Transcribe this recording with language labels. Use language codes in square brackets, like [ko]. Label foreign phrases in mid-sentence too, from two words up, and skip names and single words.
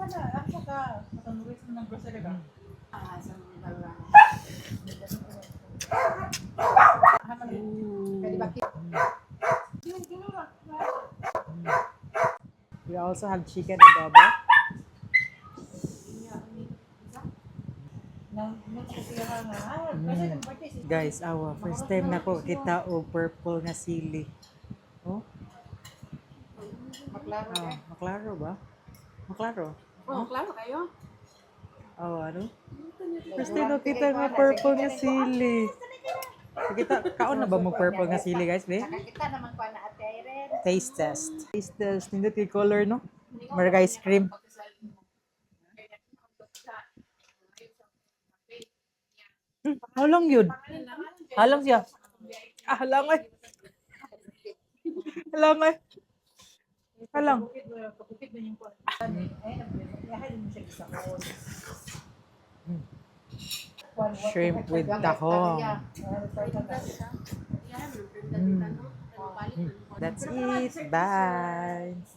[en] We also have chicken adobo. [ceb] Guys, [en] first time [ceb] na ko kita o purple na sili. Oh, Maklaro eh. maklaro ba? Maklaro? Oh, klaro kayo. Ano? [en] First time [ceb] na kita nga purple na sili. Kita, kaon na ba mo purple nga sili, guys, be? Nakakita naman ko na ate Irene. [en] Taste test. Taste test. [ceb] Nindot yung color, no? Marga [en] ice cream. [ceb] Halang yun. Halang siya. Halang eh. Halang eh. Halang. [en] Shrimp with tahong. That's it. Bye.